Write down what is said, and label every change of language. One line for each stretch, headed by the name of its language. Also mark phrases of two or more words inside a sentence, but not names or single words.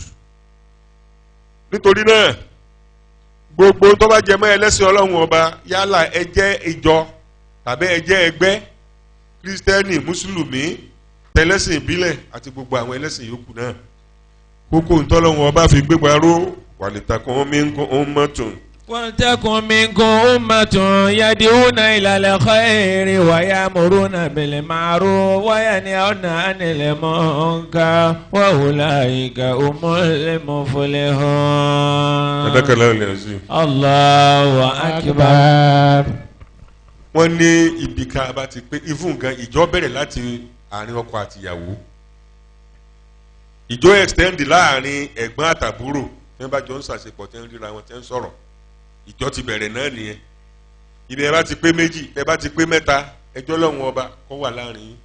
Yoruba: Nítorí náà gbogbo tó bá jẹ mọ́ ẹlẹ́sìn Ọlọ́run ọba yálà ẹ jẹ́ ìjọ tàbí ẹ jẹ́ ẹgbẹ́ Kristẹni Mùsùlùmí tẹlẹ́sìn ìbílẹ̀ àti gbogbo àwọn ẹlẹ́sìn yòókù náà kókó ntọ́lọ́run ọba fi gbégbá ró
Arabic: ولتكن منكم أمة. ولتكن منكم أمة يدعون إلى الخير ويأمرون بالمعروف وينهون عن المنكر وأولئك هم المفلحون. صدق الله العظيم. الله أكبر.
Yoruba: wọ́n ní ibi ká bá ti pé ifun gan ìjọ bẹ̀rẹ̀ láti àárín ọkọ àtìyàwó ìjọ extend láàárín ẹ̀gbọ́n àtàbúrò tí wọ́n bá jọ ń ṣàṣepọ̀ tí wọ́n ríra wọn tí wọ́n ń sọ̀rọ̀ ìjọ ti bẹ̀rẹ̀ náà nìyẹn. ibi ẹ bá ti pé méjì ẹ bá ti pé mẹ́ta ẹjọ́ lọ́wọ́n ọba kó wà láàrin yín.